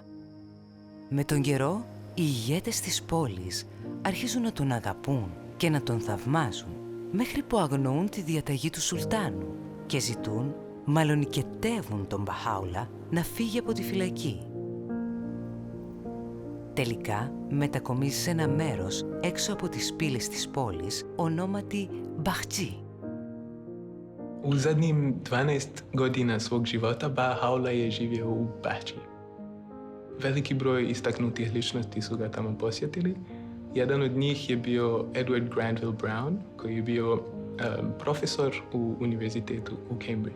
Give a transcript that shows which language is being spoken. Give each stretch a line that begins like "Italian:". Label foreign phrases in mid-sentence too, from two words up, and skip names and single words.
Greek: Με τον καιρό, οι ηγέτες της πόλης αρχίζουν να τον αγαπούν και να τον θαυμάζουν, μέχρι που αγνοούν τη διαταγή του Σουλτάνου και ζητούν, μάλλον οικετεύουν τον Μπαχάουλα να φύγει από τη φυλακή. Τελικά μετακομίζει σε ένα μέρος έξω από τις πύλες της πόλης, ονόματι Μπαχτζή.
Bosnian: U zadnjim 12 godina svog života Bahá'u'lláh je živio u Bahči. Veliki broj istaknutih ličnosti su ga tamo posjetili. Jedan od njih je bio Edward Granville Brown, koji je bio profesor u univerzitetu u Cambridge.